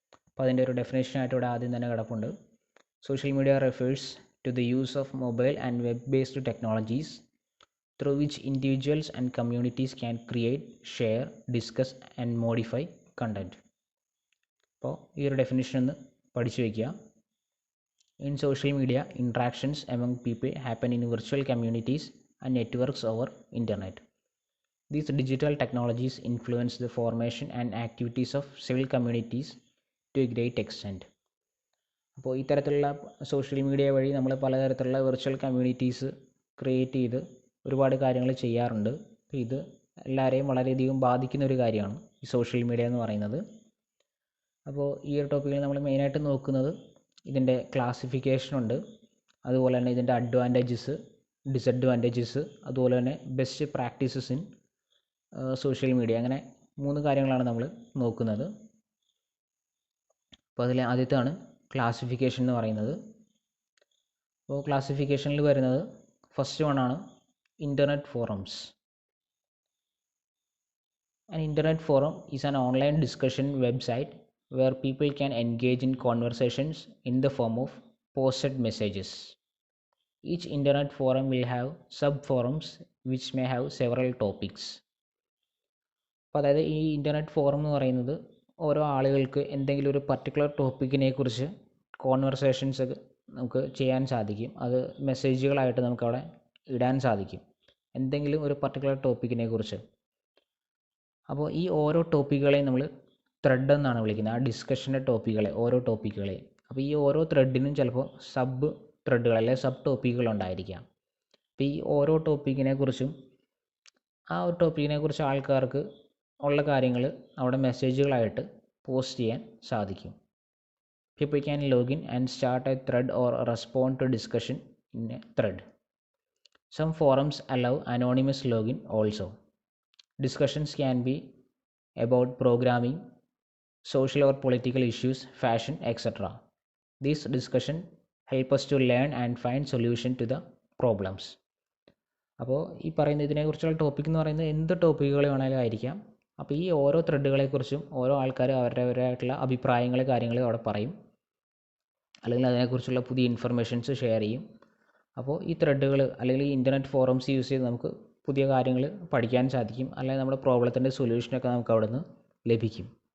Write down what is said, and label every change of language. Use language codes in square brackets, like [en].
[ml] അപ്പോൾ അതിൻ്റെ ഒരു ഡെഫിനേഷനായിട്ട് ഇവിടെ ആദ്യം തന്നെ കിടപ്പുണ്ട്. [en] Social media refers to the use of mobile and web based technologies through which individuals and communities can create, share, discuss and modify content. [ml] അപ്പോൾ ഈ ഒരു ഡെഫിനിഷൻ ഒന്ന് പഠിച്ചു വയ്ക്കുക. [en] In social media, interactions among people happen in virtual communities and networks over internet. These digital technologies influence the formation and activities of civil communities to a great extent. [ml] അപ്പോൾ ഇത്തരത്തിലുള്ള social media വഴി നമ്മൾ പലതരത്തിലുള്ള virtual communities create ചെയ്ത് ഒരുപാട് കാര്യങ്ങൾ ചെയ്യാറുണ്ട്. അപ്പോൾ ഇത് എല്ലാവരെയും വളരെയധികം ബാധിക്കുന്ന ഒരു കാര്യമാണ് ഈ സോഷ്യൽ മീഡിയ എന്ന് പറയുന്നത്. അപ്പോൾ ഈ ഒരു ടോപ്പിക്കിൽ നമ്മൾ മെയിനായിട്ട് നോക്കുന്നത് ഇതിൻ്റെ ക്ലാസിഫിക്കേഷനുണ്ട്, അതുപോലെ തന്നെ ഇതിൻ്റെ അഡ്വാൻറ്റേജസ്, ഡിസഡ്വാൻറ്റേജസ്, അതുപോലെ തന്നെ [en] Best practices in social media. [ml] അങ്ങനെ 3 കാര്യങ്ങളാണ് നമ്മൾ നോക്കുന്നത്. അപ്പോൾ അതിൽ ആദ്യത്തെയാണ് ക്ലാസിഫിക്കേഷൻ എന്ന് പറയുന്നത്. അപ്പോൾ ക്ലാസിഫിക്കേഷനിൽ വരുന്നത് first വണ്ണാണ് internet forums. [en] An internet forum is an online discussion website where people can engage in conversations in the form of posted messages. Each internet forum will have sub-forums which may have several topics. [ml] അപ്പോൾ അതായത് ഈ internet forum എന്ന് പറയുന്നത് ഓരോ ആളുകൾക്ക് എന്തെങ്കിലും ഒരു particular ടോപ്പിക്കിനെ കുറിച്ച് കോൺവെർസേഷൻസ് നമുക്ക് ചെയ്യാൻ സാധിക്കും. അത് മെസ്സേജുകളായിട്ട് നമുക്കവിടെ ഇടാൻ സാധിക്കും, എന്തെങ്കിലും ഒരു പർട്ടിക്കുലർ ടോപ്പിക്കിനെ കുറിച്ച്. അപ്പോൾ ഈ ഓരോ ടോപ്പിക്കുകളെയും നമ്മൾ ത്രെഡ് എന്നാണ് വിളിക്കുന്നത്. ആ ഡിസ്കഷൻ്റെ ടോപ്പിക്കുകളെ, ഓരോ ടോപ്പിക്കുകളെയും. അപ്പോൾ ഈ ഓരോ ത്രെഡിനും ചിലപ്പോൾ സബ് ത്രെഡുകൾ അല്ലെങ്കിൽ സബ് ടോപ്പിക്കുകൾ ഉണ്ടായിരിക്കാം. അപ്പോൾ ഈ ഓരോ ടോപ്പിക്കിനെ കുറിച്ചും ആ ഒരു ടോപ്പിക്കിനെ കുറിച്ച് ആൾക്കാർക്ക് ഉള്ള കാര്യങ്ങൾ അവിടെ മെസ്സേജുകളായിട്ട് പോസ്റ്റ് ചെയ്യാൻ സാധിക്കും. [en] People can log in and start a thread or respond to discussion in a thread. Some forums allow anonymous login also. Discussions can be about programming, social or political issues, fashion, etc. These discussions help us to learn and find solution to the problems. [ml] അപ്പോൾ ഈ പറയുന്ന ഇതിനെക്കുറിച്ചുള്ള topic എന്ന് പറയുന്നത് എന്ത് ടോപ്പിക്കുകൾ വേണമെങ്കിലും ആയിരിക്കാം. അപ്പോൾ ഈ ഓരോ ത്രെഡുകളെക്കുറിച്ചും ഓരോ ആൾക്കാർ അവരവരായിട്ടുള്ള അഭിപ്രായങ്ങൾ കാര്യങ്ങൾ അവിടെ പറയും, അല്ലെങ്കിൽ അതിനെക്കുറിച്ചുള്ള പുതിയ ഇൻഫർമേഷൻസ് ഷെയർ ചെയ്യും. അപ്പോൾ ഈ ത്രെഡുകൾ അല്ലെങ്കിൽ ഈ ഇൻ്റർനെറ്റ് ഫോറംസ് യൂസ് ചെയ്ത് നമുക്ക് പുതിയ കാര്യങ്ങൾ പഠിക്കാൻ സാധിക്കും, അല്ലെങ്കിൽ നമ്മുടെ പ്രോബ്ലത്തിൻ്റെ സൊല്യൂഷനൊക്കെ നമുക്ക് അവിടെ നിന്ന് ലഭിക്കും.